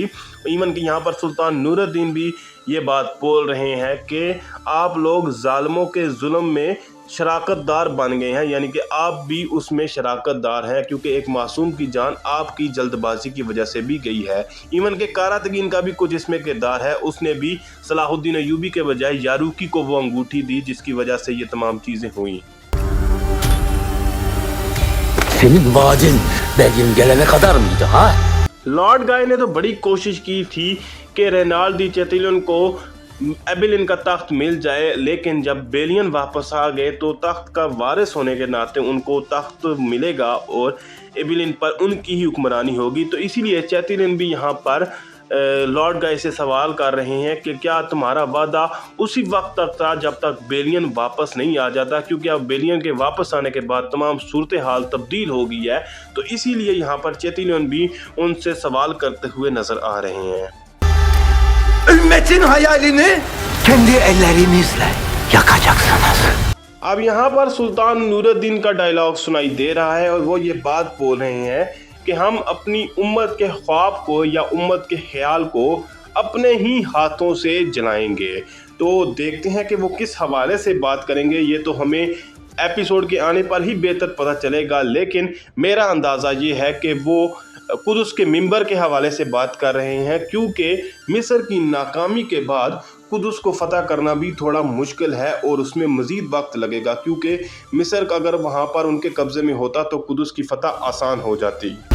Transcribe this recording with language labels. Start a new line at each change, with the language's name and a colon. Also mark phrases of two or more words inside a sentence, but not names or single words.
Hindi: इवन कि यहाँ पर सुल्तान नूरुद्दीन भी ये बात बोल रहे हैं कि आप लोग जालिमों के जुल्म में शराकतदार बन गए हैं, यानी कि आप भी उसमें शराकतदार हैं, क्योंकि एक मासूम की जान आपकी जल्दबाजी की वजह से भी गई है। इवन के कारातगीन का भी कुछ इसमें किरदार है, उसने भी सलाहुद्दीन अय्यूबी के बजाय यारुकी को वो अंगूठी दी जिसकी वजह से ये तमाम चीज़ें हुई।
Turkish: Senin vaadin benim gelene kadar mıydı ha?
Hindi: लॉर्ड गाय ने तो बड़ी कोशिश की थी कि रेनाल्डी चेतिलियन को एबिलिन का तख्त मिल जाए, लेकिन जब बेलियन वापस आ गए तो तख्त का वारिस होने के नाते उनको तख्त मिलेगा और एबिलिन पर उनकी ही हुक्मरानी होगी। तो इसीलिए चेतिलियन भी यहाँ पर लॉर्ड गाय से सवाल कर रहे हैं कि क्या तुम्हारा वादा उसी वक्त तक था जब तक बेलियन वापस नहीं आ जाता, क्योंकि अब बेलियन के वापस आने के बाद तमाम सूरत हाल तब्दील हो गई है। तो इसीलिए यहाँ पर चेतिलियन भी उनसे सवाल करते हुए नज़र आ रहे हैं।
Turkish: Ümmetin hayalini kendi ellerinizle yakacaksınız.
Hindi: अब यहाँ पर सुल्तान नूरुद्दीन का डायलॉग सुनाई दे रहा है और वो ये बात बोल रहे हैं कि हम अपनी उम्मत के ख्वाब को या उम्मत के ख्याल को अपने ही हाथों से जलाएंगे। तो देखते हैं कि वो किस हवाले से बात करेंगे, ये तो हमें एपिसोड के आने पर ही बेहतर पता चलेगा, लेकिन मेरा अंदाज़ा ये है कि वो कुदस के मिंबर के हवाले से बात कर रहे हैं, क्योंकि मिस्र की नाकामी के बाद कुदस को फ़तह करना भी थोड़ा मुश्किल है और उसमें मज़ीद वक्त लगेगा, क्योंकि मिस्र अगर वहाँ पर उनके कब्ज़े में होता तो कुदस की फ़तह आसान हो जाती।